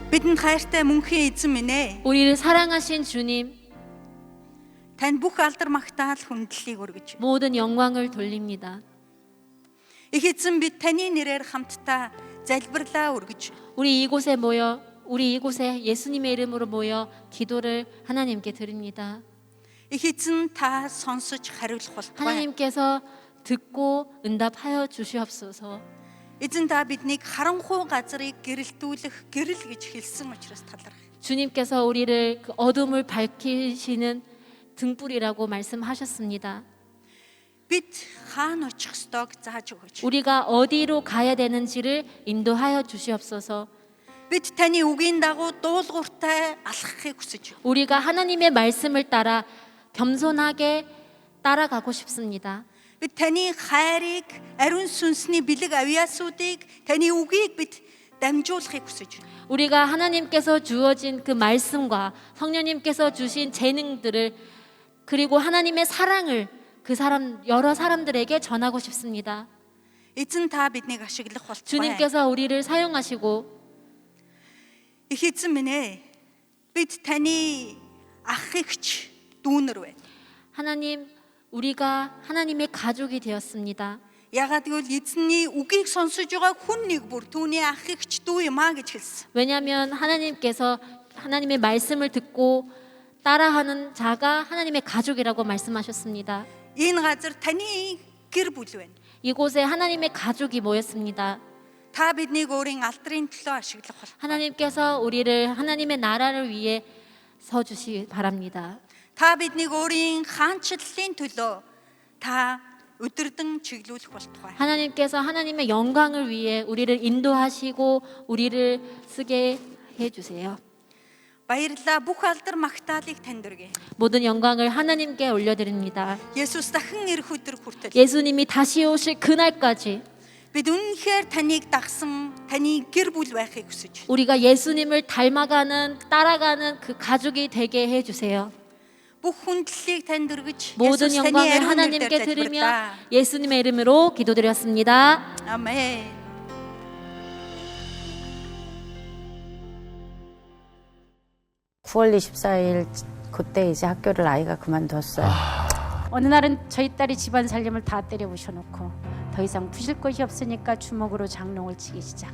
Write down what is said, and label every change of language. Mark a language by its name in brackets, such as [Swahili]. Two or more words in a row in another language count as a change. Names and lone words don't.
[Mongolian] Бидэнд хайртай мөнхийн эзэн минь ээ. [Korean] 우리를 사랑하신 주님, [Mongolian] Танд бүх алдар магтаал хүндлэлийг өргөж. [Korean] 모든 영광을 돌립니다. [Mongolian] Их эзэн бид таны нэрээр хамтдаа залбирлаа өргөж. [Korean] 우리 이곳에 예수님의 이름으로 모여 기도를 하나님께 드립니다. [Mongolian] Их эзэн та сонсож хариулах болтугай. [Korean] 하나님께서 듣고 응답하여 주시옵소서. [Mongolian] Эзэн та биднийг харанхуй газрыг гэрэлтүүлэх гэрэл гэж хэлсэн учраас талархав. [Korean] 주님께서 우리를 그 어둠을 밝히시는 등불이라고 말씀하셨습니다. [Mongolian] Бид хаана очих ёстойг зааж өгөөч. [Korean] 우리가 어디로 가야 되는지를 인도하여 주시옵소서. [Mongolian] Бид таны үгийн дагуу дуулууртай алхахыг хүсэж байна. [Korean] 우리가 하나님의 말씀을 따라 겸손하게 따라가고 싶습니다. [Mongolian] Бид таны хайрыг, ариун сүнсний бэлэг авьяасуудыг, таны үгийг бид дамжуулахыг хүсэж байна. [Korean] 우리가 하나님께서 주어진 그 말씀과 성령님께서 주신 재능들을 그리고 하나님의 사랑을 여러 사람들에게 전하고 싶습니다. [Mongolian] Эзэн та биднийг ашиглах болтугай. [Korean] 주님께서 우리를 사용하시고 [Mongolian] Их эзэн минь ээ. Бид таны ах эгч дүүнэр байна. [Korean] 하나님, 우리가 하나님의 가족이 되었습니다. [Mongolian] Ягаад гэвэл эзний үгийг сонсож байгаа хүн нэг бүр түүний ах эгч дүү юм а гэж хэлсэн. [Korean] 왜냐하면 하나님께서 하나님의 말씀을 듣고 따라하는 자가 하나님의 가족이라고 말씀하셨습니다. [Mongolian] Энэ газар таны гэр бүл байна. [Korean] 이곳에 하나님의 가족이 모였습니다. [Mongolian] Та биднийг өөрийн алдрын төлөө ашиглах бол. [Korean] 하나님께서 우리를 하나님의 나라를 위해 서주시 바랍니다. [Mongolian] Та биднийг өөрийн хаанчлалын төлөө та өдөрдөн чиглүүлэх болтугай. [Korean] 하나님께서 하나님의 영광을 위해 우리를 인도하시고 우리를 쓰게 해주세요. [Mongolian] Баярлалаа. Бүх алдар магтаалыг танд өргөе. [Korean] 모든 영광을 하나님께 올려드립니다. [Mongolian] Есүс дахин ирэх өдөр хүртэл [Korean] 예수님이 다시 오실 그날까지 [Mongolian] бид үнэнхээр таныг дагсан таны гэр бүл байхыг хүсэж байна. [Korean] 우리가 예수님을 닮아가는 따라가는 그 가족이 되게 해주세요. [Mongolian] Бүх хүндлэлийг танд өргөж [Korean] 모든 [Mongolian] Есүс таны [Korean] 영광을 [Mongolian] ариун [Korean] 하나님께 [Mongolian] нэрээр [Korean] 드리며 [Mongolian] залбирлаа. [Korean] 예수님의 이름으로 기도드렸습니다. 아멘. 9월 24일 그때 이제 학교를 아이가 그만뒀어요. 어느 날은 저희 딸이 집안 살림을 다 때려 부셔놓고 더 이상 부실 것이 없으니까 주먹으로 장롱을 치기 시작.